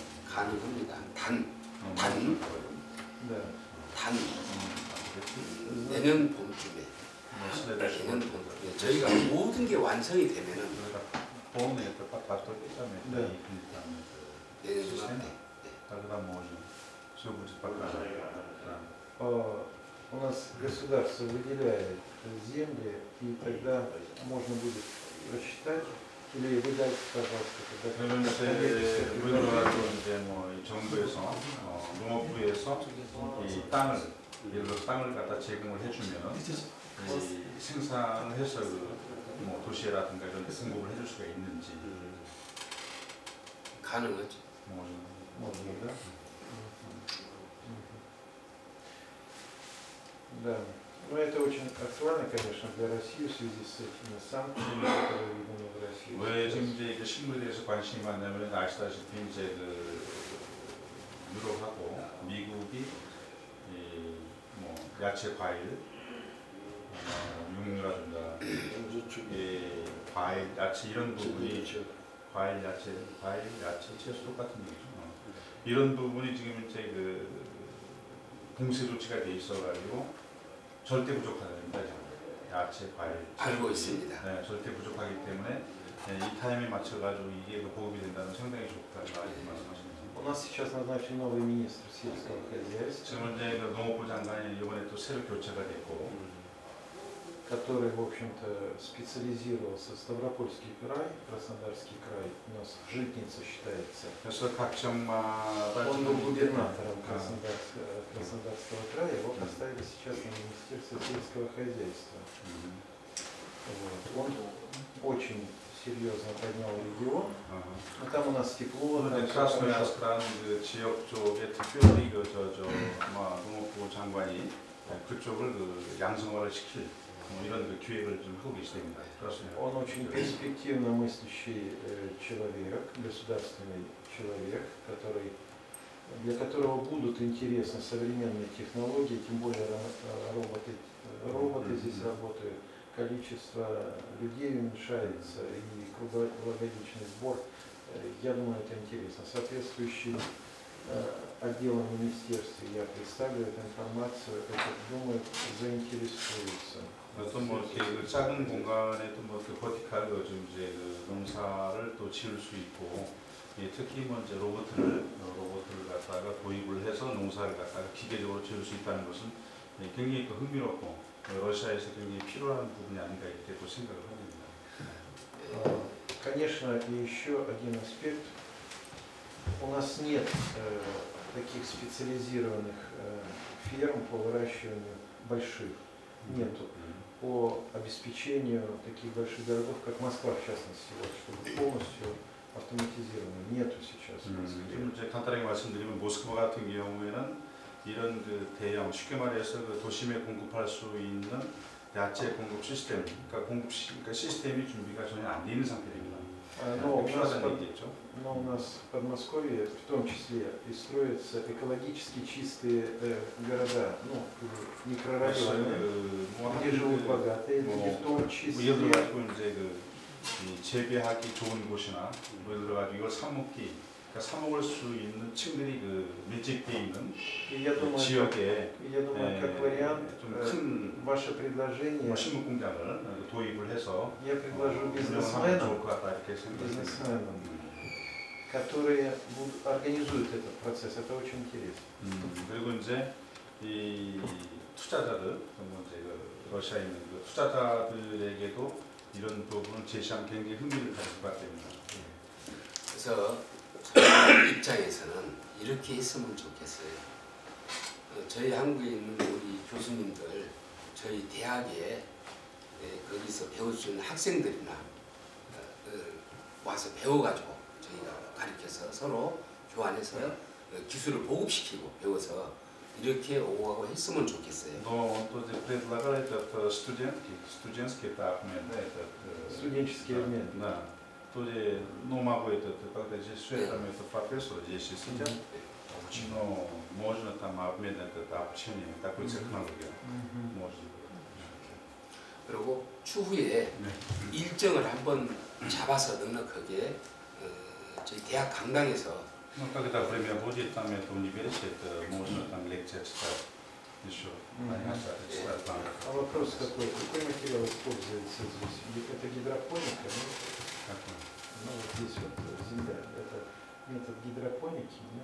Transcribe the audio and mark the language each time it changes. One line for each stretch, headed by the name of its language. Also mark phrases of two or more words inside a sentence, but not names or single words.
Korean: 가능합니다. 내년 봄쯤에 저희가 모든 게 완성이 되면은 내년 중간에
Russian: У нас государство выделяет земли, и тогда можно будет рассчитать или выдать, пожалуйста,
Korean: 그러면 이제 뭐 정부에서 농업부에서 이 땅을 예를 들어 땅을 갖다 제공을 해주면 생산을 해서 뭐 도시라든가 이런 데 공급을 해줄 수가 있는지 가능하죠.
Russian: можно, да? Да. Но это очень актуально, конечно, для России в связи с этими санкциями, которые видны в России.
Korean: 왜 지금 이제 식물에 대해서 관심이 많냐면 아시다시피 이제 그 유럽하고 미국이 뭐 야채, 과일, 육류라든가 과일, 야채 이런 부분이 과일, 야채, 채소 똑같은 얘기죠. 이런 부분이 지금 이제 그 공세 조치가 돼 있어가지고 절대 부족하답니다. 야채, 과일. 알고 있습니다. 네, 절대 부족하기 때문에 이 타임에 맞춰가지고 이게 보급이 된다면 상당히 좋다 이렇게 말씀하십니다.
Russian: У нас сейчас назначен новый министр сельского хозяйства.
Korean: 지금 이제 농업부 장관이 이번에 또 새로 교체가 됐고,
Russian: который, в общем-то, специализировался Ставропольский край, Краснодарский край, у нас житница считается.
Korean: 그래서 각 지역마다
Russian: он был губернатором Краснодарского края, его поставили сейчас на Министерство сельского хозяйства. Вот. Он очень серьезно поднял регион, но там у нас тепло.
Korean: 크라스노야스크라는 그 지역 쪽에 특별히 농업부 장관이 그쪽을 그 양성화를 시킬 이런 그 기획을 좀 하고 계십니다.
Russian: Он очень перспективно мыслящий человек, государственный человек, для которого будут интересны современные технологии, тем более роботы здесь работают, количество людей уменьшается и круглогодичный сбор. Я думаю, это интересно. Соответствующий отделом министерства я представлю эту информацию, это, думаю, заинтересуется.
Korean: 또 뭐 이렇게 그 작은 공간에 또 뭐 그 버티칼로 좀 이제 그 농사를 또 지을 수 있고 특히 뭐 이제 로봇을 갖다가 도입을 해서 농사를 갖다가 기계적으로 지을 수 있다는 것은 굉장히 흥미롭고 러시아에서 굉장히 필요한 부분이 아닌가 이렇게 또 생각을 합니다.
Russian: Конечно, и еще один аспект. У нас нет таких специализированных ферм по выращиванию больших. Нету. По обеспечению таких больших городов, как Москва, в частности, вот, чтобы полностью автоматизировано. Нету сейчас в Москве.
Korean: 좀 이제 간단하게 말씀드리면 모스크바 같은 경우에는 이런 그 대형 쉽게 말해서 그 도심에 공급할 수 있는 야채 공급 시스템, 그러니까 시스템이 준비가 전혀 안 돼 있는 상태입니다.
Russian: Но у нас в Подмосковье в том числе и строятся экологически чистые города, ну, микрорайоны, где живут богатые люди, в том числе.
Korean: 예를 들어가지고 이제 이 재배하기 좋은 곳이나 예를 들어가지고 이걸 그러니까 사 먹을 수 있는 층들이 밀집돼 있는 지역에
Russian: как вариант,
Korean: 좀큰
Russian: ваше предложение.
Korean: 식물 공장을 도입을 해서
Russian: Я предложу
Korean: 운영하면 좋을 것 같다 이렇게 생각합니다.
Russian: бизнесменам, которые организуют этот процесс. Это очень интересно.
Korean: 그리고 이제 이 투자자들, 이제 러시아에 있는 투자자들에게도 이런 부분을 제시하면 굉장히 흥미를 가질 것 같습니다. 그래서 저희 입장에서는 이렇게 했으면 좋겠어요. 저희 한국에 있는 우리 교수님들, 저희 대학에 거기서 배워주는 학생들이나 와서 배워가지고 저희가 가르쳐서 서로 교환해서 기술을 보급시키고 배워서 이렇게 오고 했으면 좋겠어요.
Russian: Но он предлагал этот студентский этап, Студенческий обмен. Да. Тоже, могу когда здесь все это профессор здесь сидят, но можно там обмен этот обучение, такой технологию можно.
Korean: 그리고 추후에 일정을 한번 잡아서 넉넉하게 저희 대학 강당에서
Russian: когда время будет, там это университет, можно там лекции читать еще. А вопрос такой, какой материал используется здесь? Это гидропоника, да? Ну вот здесь вот земля, это метод гидропоники, нет?